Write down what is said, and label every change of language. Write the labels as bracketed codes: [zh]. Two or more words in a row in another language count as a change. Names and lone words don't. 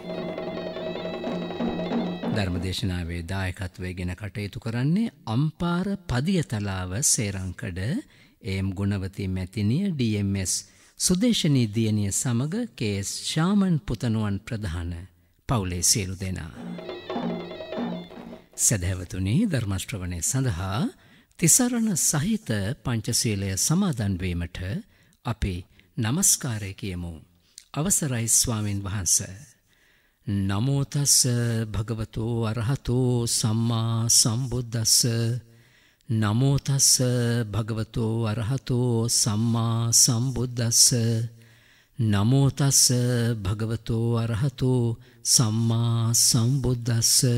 [si] ධර්මදේශනාවේ දායකත්වයෙන් කටයුතු කරන්නේ අම්පාර පදියතලාව සේරංකඩ එම් ගුණවති මැතිනිය DMS සුදේශනී දියණිය සමග KS ශාමන් පුතණුවන් ප්‍රධාන පවුලේ සියලු දෙනා සදහැවතුනි ධර්ම ශ්‍රවණය සඳහා තිසරණ සහිත පංචශීලය සමාදන් වීමට අපි නමස්කාරය කියමු. අවසරයි ස්වාමින් වහන්සේ. [pi] නමෝ තස් භගවතෝ අරහතෝ සම්මා සම්බුද්දස්ස. නමෝ තස් භගවතෝ අරහතෝ සම්මා සම්බුද්දස්ස. නමෝ තස් භගවතෝ අරහතෝ සම්මා සම්බුද්දස්ස.